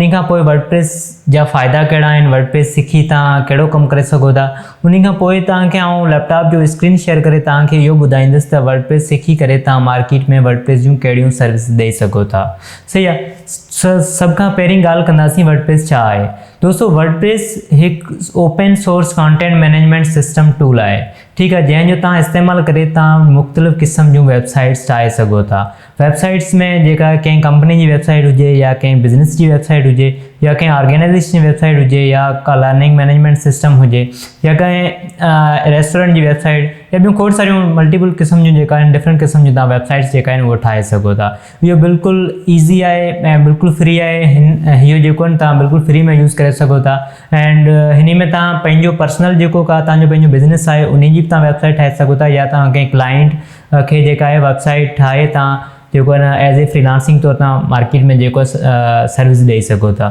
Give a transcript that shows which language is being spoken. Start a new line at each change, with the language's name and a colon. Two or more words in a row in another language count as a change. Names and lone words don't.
Sindhi: उन खां पोइ वर्डप्रेस जा फ़ाइदा कहिड़ा आहिनि, वर्डप्रेस सिखी तव्हां कहिड़ो कमु करे सघो था। उन खां पोइ तव्हांखे आउं लैपटॉप जो
English: screen share
Sindhi: करे तव्हांखे इहो ॿुधाईंदुसि त वर्डप्रेस सिखी करे तव्हां मार्केट में वर्डप्रेस जूं कहिड़ियूं सर्विस ॾेई सघो था। सही आहे। सभ खां पहिरीं ॻाल्हि कंदासीं वर्डप्रेस छा आहे। दोस्तों वर्डप्रेस हिकु
English: open source content management system tool
Sindhi: आहे, ठीकु आहे, जंहिंजो तव्हां इस्तेमालु करे तव्हां मुख़्तलिफ़ क़िस्म जूं वेबसाइट्स ठाहे सघो था। वेबसाइट्स में जेका कंहिं कंपनी जी वेबसाइट हुजे या कंहिं बिज़नेस जी वेबसाइट हुजे या कंहिं ऑर्गेनाइजेशन जी वेबसाइट हुजे या का
English: learning management system
Sindhi: हुजे या कंहिं रेस्टोरेंट जी वेबसाइट या ॿियूं खोड़ सारियूं मल्टीपल क़िस्म जूं जेका आहिनि डिफरेंट क़िस्म जूं तव्हां वेबसाइट्स जेका आहिनि उहो ठाहे सघो था। इहो बिल्कुलु ईज़ी आहे ऐं बिल्कुलु फ्री आहे। इहो जेको आहिनि तव्हां बिल्कुलु फ्री में यूज़ करे सघो था। एंड हिन में तव्हां पंहिंजो पर्सनल जेको का तव्हांजो पंहिंजो बिज़नेस आहे उन जी बि तव्हां वेबसाइट ठाहे सघो था या तव्हां कंहिं क्लाइंट खे जेका आहे वेबसाइट ठाहे तव्हां जेको आहे न
English: as a freelancing
Sindhi: तौरु तव्हां मार्केट में जेको सर्विस ॾेई सघो था।